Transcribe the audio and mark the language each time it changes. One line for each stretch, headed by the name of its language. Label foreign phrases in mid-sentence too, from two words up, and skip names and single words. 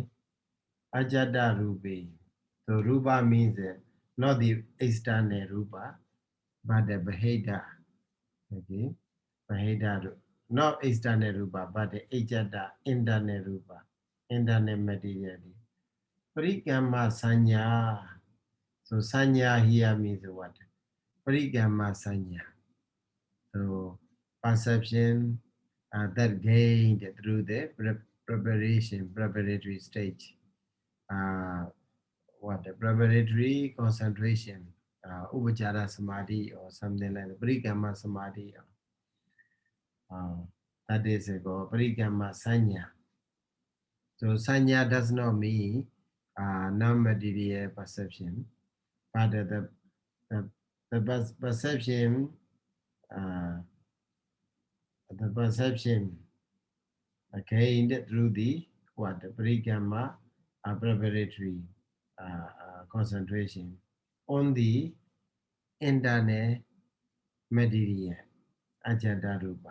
Pali: Ajada rupi.
English: So rupa means not the external rupa, but the beheda. Okay. Beheda, not external rupa, but the ajada internal rupa, internal material.
Pali: Parikama sanya.
English: So sanya here means what?
Pali: Parikama sanya.
English: So perception that gained through the preparatory stage. Uh, what the preparatory concentration,
Pali: upachara samadhi
English: or something like that,
Pali: parikama samadhi.
English: That is called
Pali: parikama sanya.
English: So sanya does not mean non-material perception, but the, perception, uh, the perception gained through the what the parikama preparatory concentration on the internal material
Pali: ajada rupa.